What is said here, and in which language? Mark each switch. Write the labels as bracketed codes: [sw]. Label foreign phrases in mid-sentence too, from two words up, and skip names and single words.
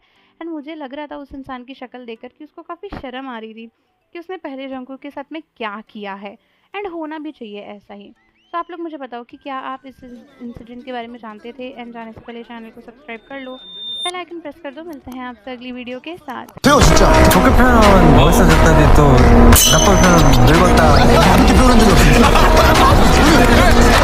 [hi] एंड मुझे लग रहा था उस इंसान की शक्ल देखकर कि उसको काफ़ी शर्म आ रही थी कि उसने पहले जंकुक के साथ में क्या किया है। एंड होना भी चाहिए ऐसा ही। तो आप लोग मुझे बताओ कि क्या आप इस इंसिडेंट के बारे में जानते थे? एंड जाने से पहले चैनल को सब्सक्राइब कर लो, [en] bell icon [hi] प्रेस कर दो। मिलते हैं आपसे अगली वीडियो के साथ। [ko] 태호 진짜 좋게 표현하면 멋있어졌다니 또 나쁜 표현 늙었다 이렇게 표현한 적이 없어.